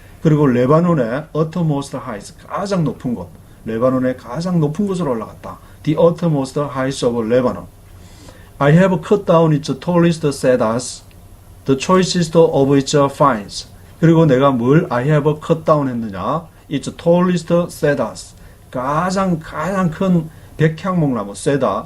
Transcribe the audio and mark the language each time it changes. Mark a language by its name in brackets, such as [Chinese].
[Korean] 그리고 레바논의 [English] uttermost heights, [Korean] 가장 높은 곳, 레바논의 가장 높은 곳으로 올라갔다. [English] The uttermost heights of Lebanon. I have cut down its tallest cedars, the choicest of its pines. [Korean] 그리고 내가 뭘 [English] I have cut down [Korean] 했느냐? [English] Its tallest cedars. [Korean] 가장 큰 백향목나무, 세다.